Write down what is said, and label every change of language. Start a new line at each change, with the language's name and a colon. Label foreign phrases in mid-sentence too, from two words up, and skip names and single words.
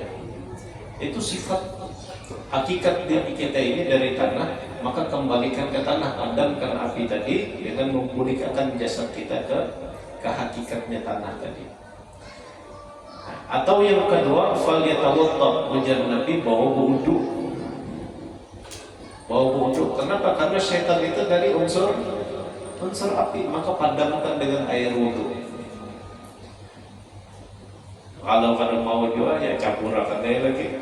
Indonesian: Itu sifat hakikat diri kita ini dari tanah, maka kembalikan ke tanah, padamkan api tadi dengan memulihkan jasad kita ke hakikatnya tanah tadi. Atau yang kedua,
Arabic: fal yatawadda,
Banjar: ujar Nabi, bawa wudu. Kenapa?
Indonesian: Karena syaitan itu dari unsur api, maka padamkan dengan air wudu.
Banjar: Kalau kada mau juga ya campurkan aja lagi.